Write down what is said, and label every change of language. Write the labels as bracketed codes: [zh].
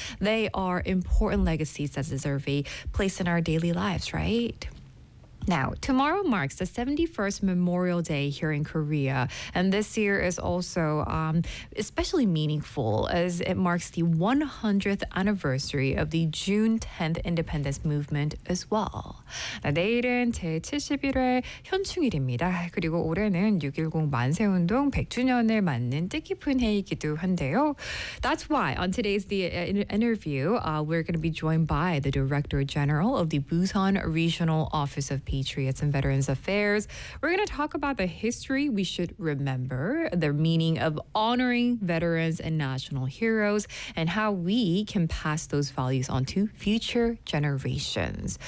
[en] They are important legacies that deserve a place in our daily lives, right? Now, tomorrow marks the 71st Memorial Day here in Korea, and this year is also especially meaningful as it marks the 100th anniversary of the June 10th independence movement as well. [ko] 내일은 제71회 현충일입니다. 그리고 올해는 6.10 만세운동 100주년을 맞는 뜻깊은 해이기도 한데요. [en] That's why on today's interview, we're going to be joined by the Director General of the Busan Regional Office of Patriots and Veterans Affairs. We're going to talk about the history we should remember, the meaning of honoring veterans and national heroes, and how we can pass those values on to future generations.